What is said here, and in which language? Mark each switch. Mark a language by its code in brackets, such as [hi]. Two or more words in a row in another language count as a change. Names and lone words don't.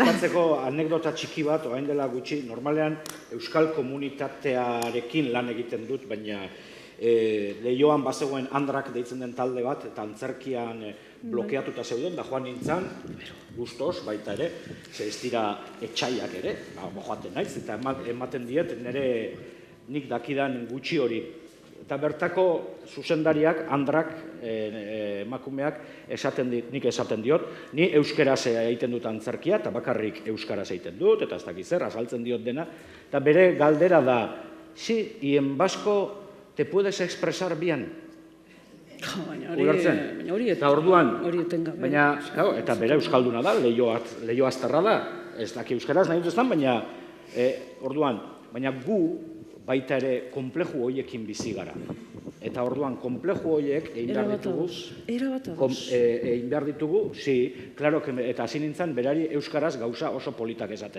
[eu] Bukatzeko anekdota txiki bat, orain dela gutxi, normalean euskal komunitatearekin lan egiten dut, baina Leioan bazegoen Andrak deitzen den talde bat, eta antzerkian blokeatuta zeuden, da joan nintzen, gustos baita ere, ze ez dira etxaiak ere, joaten naiz, eta ematen diet nire nik dakidan gutxi hori. Eta bertako zuzendariak, Andrak, emakumeak, nik esaten diot, ni euskaraz egiten dut antzerkia, eta bakarrik euskaraz egiten dut, eta ez dakit zer, azaltzen diot dena, eta bere galdera da, [es] y en vasco te puedes expresar bien. [eu] Baina hori etengabe. Eta bere euskalduna da, Leio azterra da, ez daki euskaraz nahi duztan, baina orduan, baina gu baita ere konpleju horiekin bizi gara. Eta orduan, konpleju horiek egin behar ditugu, claro, eta hasi nintzen berari euskaraz gauza oso politak esaten.